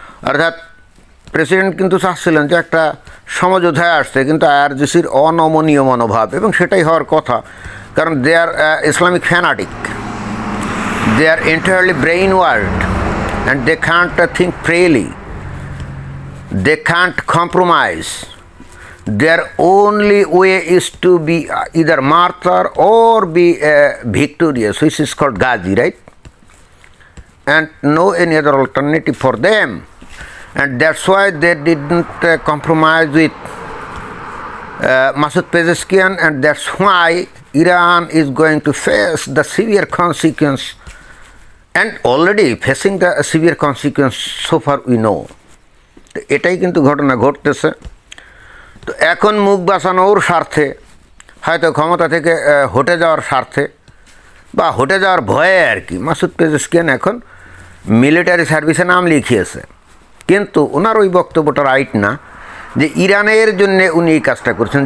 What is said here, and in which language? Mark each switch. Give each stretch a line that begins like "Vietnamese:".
Bangla: অর্থাৎ প্রেসিডেন্ট কিন্তু চাচ্ছিলেন যে একটা সমঝোতায় আসছে, কিন্তু আইআরজিসির অনমনীয় মনোভাব, এবং সেটাই হওয়ার কথা, কারণ
English: They are Islamic fanatic, they are entirely brain ward and they can't think freely, they can't compromise. Their only way is to be either martyr or be victorious, which is called Ghazi, right? And no any other alternative for them, and that's why they didn't compromise with Masoud Pezeshkian, and that's why Iran is going to face the severe consequence and already facing the severe consequence so far we know.
Bangla: তো এটাই কিন্তু ঘটনা ঘটতেছে। তো এখন মুখ বাঁচানোর স্বার্থে, হয়তো ক্ষমতা থেকে হটে যাওয়ার স্বার্থে বা হটে যাওয়ার ভয়ে আর কি, মাসুদ পেজেশকিয়ান এখন মিলিটারি সার্ভিসে নাম লিখিয়েছে, কিন্তু ওনার ওই বক্তব্যটা রাইট না যে ইরানের জন্য উনি এই কাজটা করছেন।